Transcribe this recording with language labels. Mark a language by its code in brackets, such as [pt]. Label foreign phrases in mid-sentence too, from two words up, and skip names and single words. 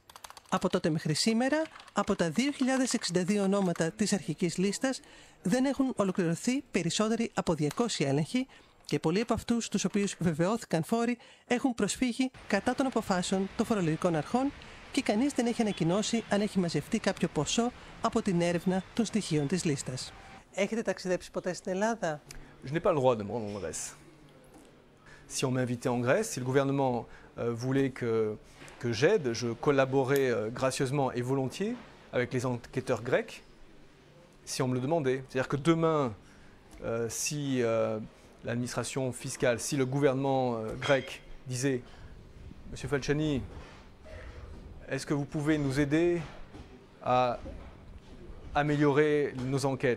[el] Από τότε μέχρι σήμερα, από τα 2.062 ονόματα της αρχικής λίστας, δεν έχουν ολοκληρωθεί περισσότεροι από 200 έλεγχοι και πολλοί από αυτούς, τους οποίους βεβαιώθηκαν φόροι, έχουν προσφύγει κατά των αποφάσεων των φορολογικών αρχών και κανείς δεν έχει ανακοινώσει αν έχει μαζευτεί κάποιο ποσό από την έρευνα των στοιχείων της λίστας. Έχετε ταξιδέψει ποτέ στην Ελλάδα? [fr] Je n'ai pas le droit de me rendre en Grèce. Si on m'invitait en Grèce, si le gouvernement voulait que j'aide, je collaborais gracieusement et volontiers avec les enquêteurs grecs, si on me le demandait. C'est-à-dire que demain, si l'administration fiscale, si le gouvernement grec disait « Monsieur Falciani, est-ce que vous pouvez nous aider à améliorer nos enquêtes?